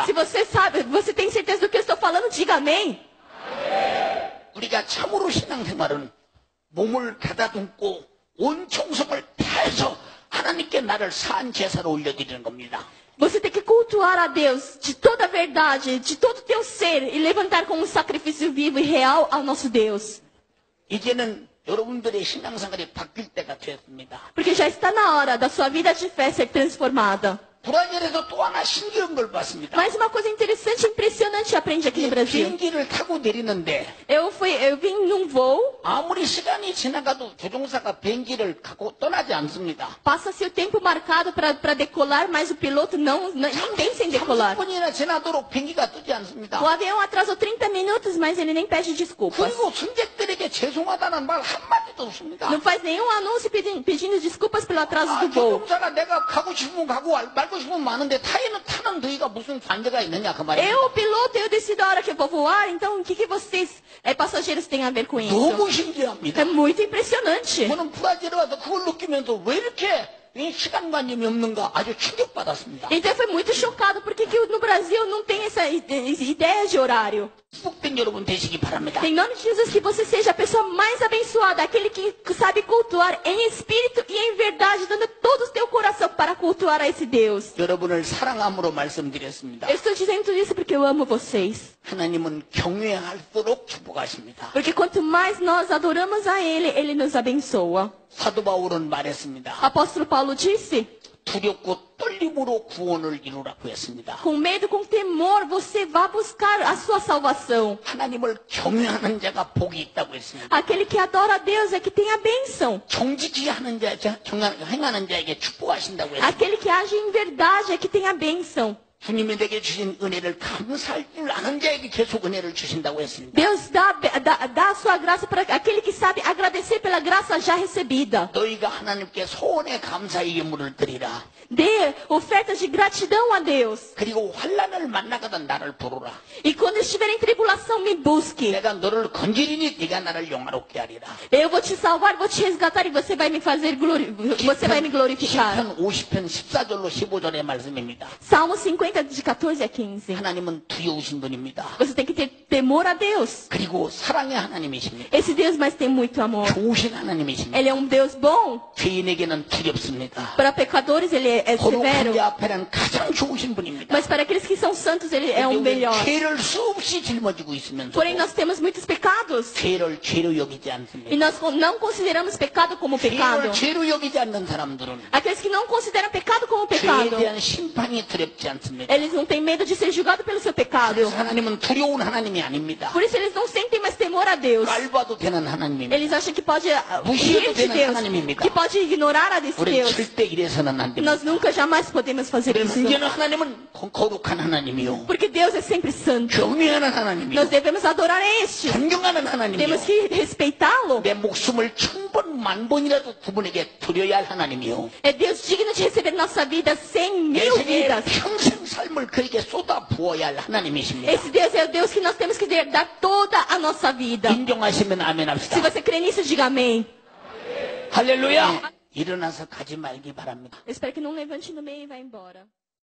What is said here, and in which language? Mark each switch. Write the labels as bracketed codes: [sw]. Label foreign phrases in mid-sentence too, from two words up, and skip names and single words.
[pt] Se você sabe, você tem certeza do que eu estou falando, diga amém. [ko] 우리가 참으로 신앙생활은 몸을 가다듬고 온 정성을 다해서 하나님께 나를 산 제사로 올려드리는 겁니다. [pt] Você tem que cultuar a Deus de toda a verdade, de todo o teu ser e levantar como um sacrifício vivo e real ao nosso Deus. [ko] 이제는 여러분들의 신앙생활이 바뀔 때가 되었습니다. [pt] Porque já está na hora da sua vida de fé ser transformada. [ko] 브라질에서 또 하나 신기한 걸 봤습니다. [pt] Mas uma coisa interessante e impressionante eu aprendi aqui no Brasil. [ko] 비행기를 타고 내리는데 [pt] Eu vim num voo, [ko] 아무리 시간이 지나가도 조종사가 비행기를 갖고 떠나지 않습니다. [pt] passa-se o tempo marcado para decolar, mas o piloto nem pensa em decolar. [ko] 30분이나 지나도록 비행기가 뜨지 않습니다. [pt] O avião atrasou 30 minutos, mas ele nem pede desculpas. [ko] 그리고 승객들에게 죄송하다는 말 한마디도 없습니다. [pt] Não faz nenhum anúncio pedindo desculpas pelo atraso [ko] 아, [pt] do voo. [ko] 조종사가 내가 가고 싶으면 가고 말고 싶으면 마는데 타는 너희가 무슨 관계가 있느냐 그 말입니다. [pt] Eu, piloto, eu decido a hora que eu vou voar, então o que vocês, passageiros, têm a ver com isso? [ko] 너무 신기합니다. [pt] É muito impressionante. [ko] 저는 브라질에 와서 그걸 느끼면서 왜 이렇게 이 시간관념이 없는가 아주 충격받았습니다. [pt] Então eu fui muito chocado, porque que no Brasil não tem essa ideia de horário. [ko] 축복된 여러분 되시기 바랍니다. [pt] Em nome de Jesus, que você seja a pessoa mais abençoada, aquele que sabe cultuar em espírito e em verdade, dando todo o teu coração para cultuar a esse Deus. [ko] 여러분을 사랑함으로 말씀드렸습니다. [pt] Eu estou dizendo isso porque eu amo vocês. [ko] 하나님은 경외할수록 축복하십니다. [pt] Porque quanto mais nós adoramos a Ele, Ele nos abençoa. [ko] 사도 바울은 말했습니다. [pt] Apóstolo Paulo disse: [ko] 두렵고 떨림으로 구원을 이루라고 했습니다. [pt] com medo, com temor, você vá buscar a sua salvação. [ko] 하나님을 경외하는 자가 복이 있다고 했습니다. [pt] Aquele que adora a Deus é que tem a bênção. [ko] 정직히 하는 행하는 자에게 축복하신다고 했습니다. [pt] Aquele que age em verdade é que tem a bênção. [ko] 주님이 내게 주신 은혜를 감사할 줄 아는 자에게 계속 은혜를 주신다고 했습니다. [pt] Deus dá a sua graça para aquele que sabe agradecer pela graça já recebida. [ko] 너희가 하나님께 소원의 감사의 예물을 드리라. [pt] Dê ofertas de gratidão a Deus. [ko] 그리고 환난을 만나거든 나를 부르라. [pt] E quando estiver em tribulação, me busque. [ko] 내가 너를 건지리니 네가 나를 영화롭게 하리라. [pt] Eu vou te salvar, vou te resgatar e você vai me você vai me glorificar. [ko] 시편 50편 14절로 15절의 말씀입니다. [pt] Salmo 50, de 14 a 15. [ko] 하나님은 두려우신 분입니다. [pt] Você tem que ter temor a Deus. [ko] 그리고 사랑의 하나님이십니다. [pt] Esse Deus, mas tem muito amor. [ko] 좋으신 하나님이십니다. [pt] Ele é um Deus bom. [ko] 죄인에게는 두렵습니다. [pt] Para pecadores, ele é severo. [ko] 거룩한 자 앞에는 가장 좋으신 분입니다. [pt] Mas para aqueles que são santos, ele é um [ko] 우리는 [pt] melhor. [ko] 죄를 수없이 짊어지고 있으면서 [pt] Porém, nós temos muitos pecados. [ko] 죄를 죄로 여기지 [pt] E [ko] 않습니다. [pt] nós não consideramos pecado como pecado. [ko] 죄를 죄로 여기지 않는 사람들은 [pt] Aqueles que não consideram pecado como [ko] 죄에 [pt] pecado, [ko] 대한 심판이 두렵지 않습니다. [pt] eles não têm medo de ser julgados pelo seu pecado. [ko] 그래서 하나님은 두려운 하나님이 아닙니다. [pt] Por isso eles não sentem mais temor a Deus. [ko] 깔봐도 되는 하나님입니다. [pt] Eles acham que pode [ko] 무시해도 [pt] rir de [ko] 되는 [pt] Deus, [ko] 하나님입니다. [pt] que pode ignorar a desse [ko] 우리 [pt] Deus. [ko] 절대 이래서는 안 됩니다. [pt] Nós nunca jamais podemos fazer [ko] 우리 [pt] isso. [ko] 문제는 하나님은 거룩한 하나님이요. [pt] Porque Deus é sempre santo. [ko] 경외하는 하나님이요. [pt] Nós devemos adorar a este. [ko] 존경하는 하나님이요. [pt] Temos que respeitá-lo. [ko] 내 목숨을 1000번, 1000번이라도 그분에게 드려야 할 하나님이요. [pt] É Deus digno de receber nossa vida 100 [ko] 내 [pt] mil [ko] 생에 [pt] vidas. [ko] 평생 삶을 그에게 쏟아 부어야 할 하나님이십니다. [pt] Esse Deus é o Deus que nós temos que dar toda a nossa vida. [ko] 인정하시면 아멘 [pt] Se [ko] 합시다. [pt] você crê nisso, diga amém. [ko] 할렐루야. 일어나서 가지 말기 바랍니다. [pt] Eu espero que não levante no meio e vá embora.